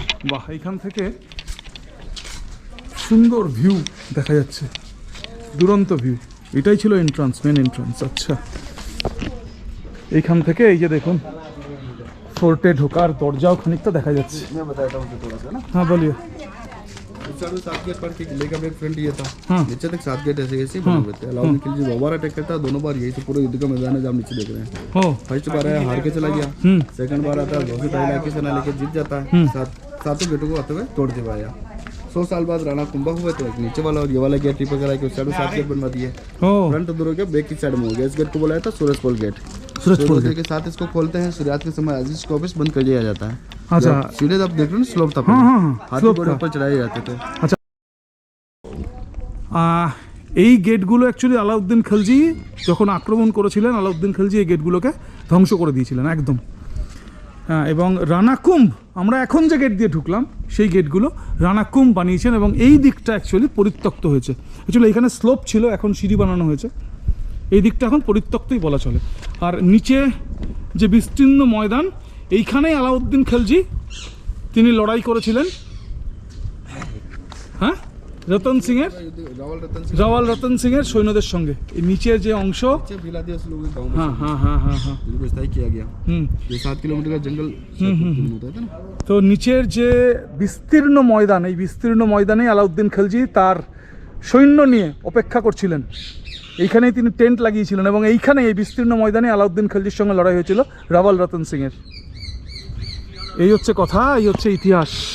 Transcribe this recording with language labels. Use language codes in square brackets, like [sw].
[bn] বাহ, এইখান থেকে সুন্দর ভিউ দেখা যাচ্ছে, দুরন্ত ভিউ। এটাই ছিল এন্ট্রান্স, মেন এন্ট্রান্স। আচ্ছা, এইখান থেকে এই যে দেখুন ফোর্টে ঢোকার দরজাও খানিকটা দেখা যাচ্ছে। [hi] मैं बताता हूँ थोड़ा सा ना। हाँ बोलिए। साढ़े 7 गेट पर के किले का भी फ्रंट ये था। हाँ। नीचे तक 7 गेट ऐसे ऐसे बने हुए थे। अलाउद्दीन खिलजी दोबारा अटैक करता, दोनों बार यही तो पूरे युद्ध का मैदान है जो हम नीचे देख रहे हैं। हो फर्स्ट बार आया हार के चला गया, सेकंड बार आता है बहुत पहला की सेना लेके जीत जाता है, सातों गेटों को आते हुए तोड़ दे पाया। 100 साल बाद राणा कुंभा हुए तो एक नीचे वाला और ये वाला गेट रिपेयर करा के उस साइड 7 गेट बनवा दिए। हो फ्रंट दोनों के बैक की साइड में हो गया। इस गेट को बोला था सूरज पोल गेट। सूरज पोल सूर्योदय के साथ इसको खोलते हैं, सूर्यास्त के समय अजीज को वापस बंद कर दिया जाता है। अच्छा। सीधे आप देख रहे हो स्लोप था, हाँ हाँ हाँ, हाथी [en] slope [hi] घोड़े था। ऊपर चढ़ाए जाते थे। [bn] আচ্ছা, এই গেটগুলো অ্যাকচুয়ালি আলাউদ্দিন খলজি যখন আক্রমণ করেছিলেন, আলাউদ্দিন খলজি এই গেটগুলোকে ধ্বংস করে দিয়েছিলেন একদম। এবং রানা কুম্ভ, আমরা এখন যে গেট দিয়ে ঢুকলাম সেই গেটগুলো রানা কুম্ভ বানিয়েছেন, এবং এই দিকটা অ্যাকচুয়ালি পরিত্যক্ত হয়েছে। অ্যাকচুয়ালি এখানে স্লোপ ছিল, এখন সিঁড়ি বানানো হয়েছে। এই দিকটা এখন পরিত্যক্তই বলা চলে। আর নিচে যে বিস্তীর্ণ ময়দান, এইখানেই আলাউদ্দিন খিলজি তিনি লড়াই করেছিলেন, হ্যাঁ, রতন সিংয়ের, রাওয়াল রতন সিংয়ের সৈন্যদের সঙ্গে। এই নিচের যে অংশ, হ্যাঁ হ্যাঁ হ্যাঁ হ্যাঁ হ্যাঁ, [hi] ये 7 किलोमीटर का जंगल होता था ना। [bn] তো নিচের যে বিস্তীর্ণ ময়দান, এই বিস্তীর্ণ ময়দানেই আলাউদ্দিন খিলজি তার সৈন্য নিয়ে অপেক্ষা করছিলেন। এইখানেই তিনি টেন্ট লাগিয়েছিলেন এবং এইখানে এই বিস্তীর্ণ ময়দানে আলাউদ্দিন খিলজির সঙ্গে লড়াই হয়েছিল রাওয়াল রতন সিংয়ের। এই হচ্ছে কথা, এই হচ্ছে ইতিহাস।